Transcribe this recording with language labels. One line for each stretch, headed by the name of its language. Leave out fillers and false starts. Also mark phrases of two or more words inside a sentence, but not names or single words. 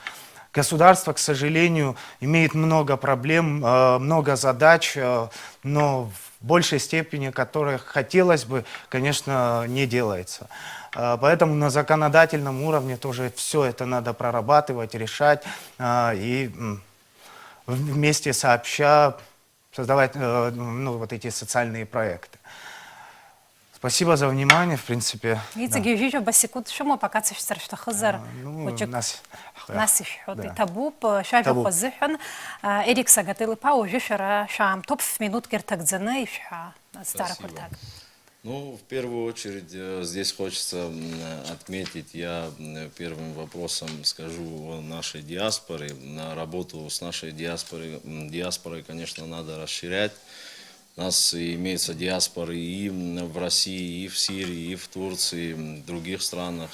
Russian: Государство, к сожалению, имеет много проблем, много задач, но в большей степени, которых хотелось бы, конечно, не делается. Поэтому на законодательном уровне тоже все это надо прорабатывать, решать и вместе сообща создавать вот эти социальные проекты. Спасибо за внимание, в принципе.
Abkhazian: Иҵегьы ҩыџьа басикуд шәымоуп акацәышәҵара шәҭахызар хәыҷык нас ишәҳәоит. Иҭабуп шәажәақәа азыҳәан Ерик Сагател-иԥа уажәы шәара шәаамҭоуп минуткы ирҭагӡаны ишәҳәа азҵаарақәа рҭак.
Russian: Ну, в первую очередь, здесь хочется отметить, я первым вопросом скажу о нашей диаспоре. Работу с нашей диаспорой, конечно, надо расширять. У нас имеются диаспоры и в России, и в Сирии, и в Турции, и в других странах.